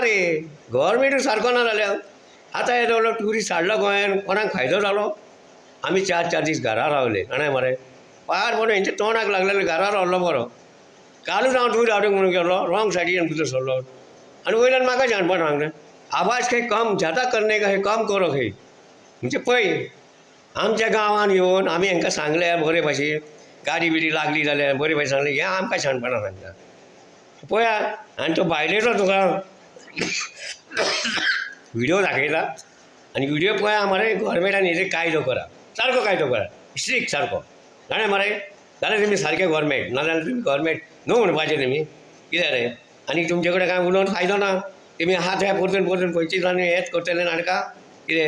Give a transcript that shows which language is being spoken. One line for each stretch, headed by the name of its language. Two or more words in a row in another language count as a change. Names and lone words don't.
Konkani: रे गव्हर्मेंटूच सारको ना जाल्यार आतां हे व्हडलो ट्युरिस्ट हाडलो गोंयांत कोणाक फायदो जालो आमी 4 दीस घरा रावले कळ्ळें मरे पाड म्हणून हेंच्या तोंडाक लागलेले घरा रावलो बरो कालूच हांव टूर हाडूंक म्हणून गेलो रॉंग सायडीच्यान भितर सरलो आनी वयल्यान म्हाका जाणपण सांगलें आवाज खंय कम जाता
Hindi: करने का
Konkani: हे
Hindi: कम करो
Konkani: खंय म्हणजे पळय आमच्या गांवांत येवन आमी हांकां सांगल्यार बरे भाशेन गाडी बिडी लागली जाल्यार बरे भाशेन सांगलें हें आमकां शाणपणां सांगता पळया आनी तो बायलेचो तुका व्हिडियो दाखयता आनी व्हिडियो पळया मरे गव्हर्मेंटान हेजेर कायदो करा सारको कायदो करा स्ट्रिक्ट सारको कळ्ळें मरे जाल्यार तुमी सारके गव्हर्मेंट नाजाल्यार तुमी गव्हर्मेंट न्हू म्हणपाचें तुमी कितें रे आनी तुमचे कडेन कांय उलोवन फायदो ना तुमी हात ह्या परतून परतून खंयचीं जाण हेंच करतले नाटकां कितें